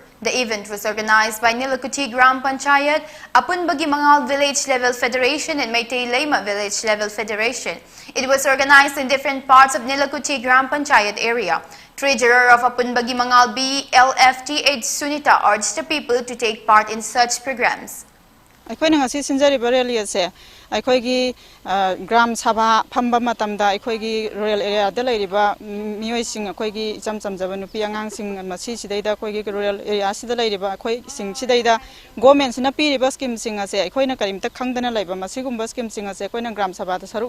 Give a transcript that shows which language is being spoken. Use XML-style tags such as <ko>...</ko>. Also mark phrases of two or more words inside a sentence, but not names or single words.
<en>The event was organized by Nilakuti Gram Panchayat, Apunbagi Mangal Village Level Federation and Meitei Lema Village Level Federation. It was organized in different parts of Nilakuti Gram Panchayat area. Treasurer of Apunbagi Mangal BLFTH Sunita urged the people to take part in such programs.</en> <mni>Aikhoigi Gram Sabha Phamba matamda aikhoigi</mni> <en>rural area</en> <mni>da lairiba mioi sing aikhoigi chamchamjaba nupi angang sing masi sidaida aikhoigi</mni> <en>rural area</en> <mni>sida lairiba akhoi sing sidaida government sina piriba scheme sing ase aikhoina karimta khangdana laiba masigumba scheme sing ase aikoina Gram Sabha da saruk</mni>